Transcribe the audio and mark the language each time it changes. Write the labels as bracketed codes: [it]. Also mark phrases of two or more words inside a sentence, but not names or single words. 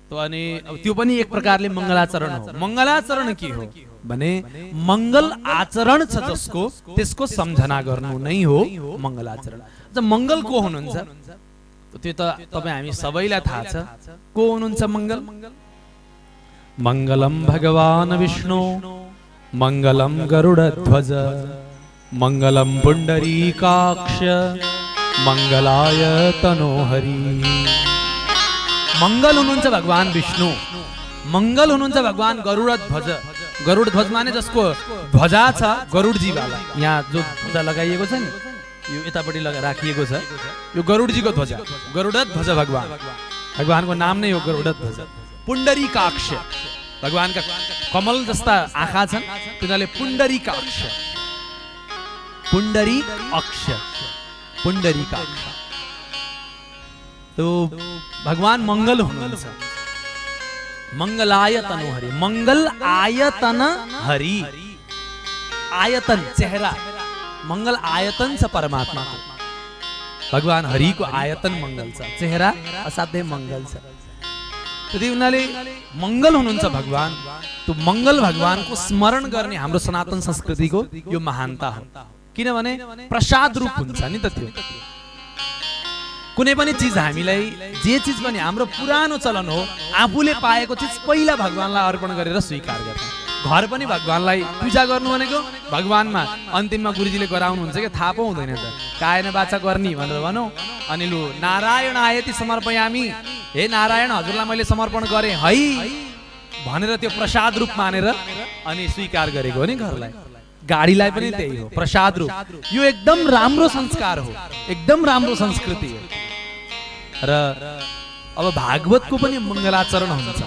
[ne] त अनि त्यो पनि एक प्रकारले मङ्गलाचरण हो। मङ्गलाचरण के हो भने मङ्गल आचरण छ जसको त्यसको सम्झना गर्नु नै हो मङ्गलाचरण। मङ्गल को हुनुहुन्छ त्यो त तपाई हामी सबैलाई थाहा छ। को हुनुहुन्छ मङ्गल? [sa] मङ्गलम भगवान् विष्णु मङ्गलम गरुडध्वज मङ्गलम पुण्डरीकाक्ष मङ्गलाय तनोहरि। [ne] मङ्गल हुनुहुन्छ भगवान विष्णु, मङ्गल हुनुहुन्छ भगवान गरुडध्वज। गरुडध्वज माने जसको ध्वजा छ गरुडजी वाला, यहाँ जो ध्वजा लगाइएको छ नि यो यतापट्टि राखिएको छ, यो गरुडजीको ध्वजा, गरुडध्वज भगवान। भगवानको नाम नै हो गरुडध्वज। पुण्डरीकाक्ष, भगवानका कमल जस्ता आँखा छन् तिनीहरूले पुण्डरीकाक्ष, पुण्डरीकाक्ष, पुण्डरीकाक्ष। तो भगवान मंगल हुनुहुन्छ। [sa] मंगलाय तनोहरि, [ne] मंगल आयतन हरि, आयतन चेहरा, मंगल आयतन छ परमात्मा को। भगवान हरि को आयतन मंगल छ, चेहरा असाध्यै मंगल छ। त्यति उनीहरूले मंगल हुनुहुन्छ भगवान। त्यो मंगल भगवान को स्मरण गर्ने हाम्रो सनातन संस्कृतिको यो महानता हो। किनभने प्रसाद रूप हुन्छ नि त त्यो। कुनै पनि चीज हामीलाई जे चीज पनि हाम्रो पुरानो चलन हो आफूले पाएको चीज पहिला भगवानलाई अर्पण गरेर स्वीकार गर्ने। घर पनि भगवानलाई पूजा गर्नु भनेको भगवानमा अन्तिममा गुरुजीले गराउनुहुन्छ कि थाहा पाउँदैन त, कायन वाचा गर्ने भनेर भनौँ अनि लु [sa] नारायण आयति समर्पयामी, [ne] हे नारायण हजुरलाई मैले समर्पण गरेँ है भनेर त्यो प्रसाद रूप मानेर अनि स्वीकार गरेको हो नि घरलाई। गाडीलाई पनि त्यही हो, प्रसाद रूप। यो एकदम राम्रो संस्कार हो, एकदम राम्रो संस्कृति हो। र अब भागवतको पनि मङ्गलाचरण हुन्छ।